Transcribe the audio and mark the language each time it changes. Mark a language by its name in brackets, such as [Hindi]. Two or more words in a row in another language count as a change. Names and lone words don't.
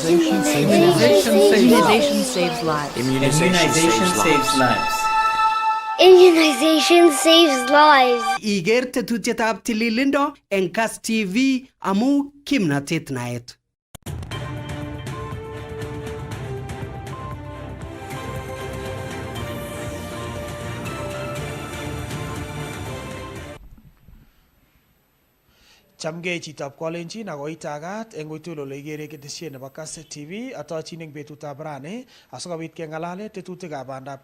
[English] Immunization saves lives. Immunization saves lives. Immunization saves lives. [Kalenjin] Iker tetutietab tililindo eng Kass TV amu kimnatet naet. Chamgei chitab kolenjin ako itagat eng uitul ole igere ketesiet nebo Kass TV atochin eng betutab rani asikobit keng'alale tetutikab bandab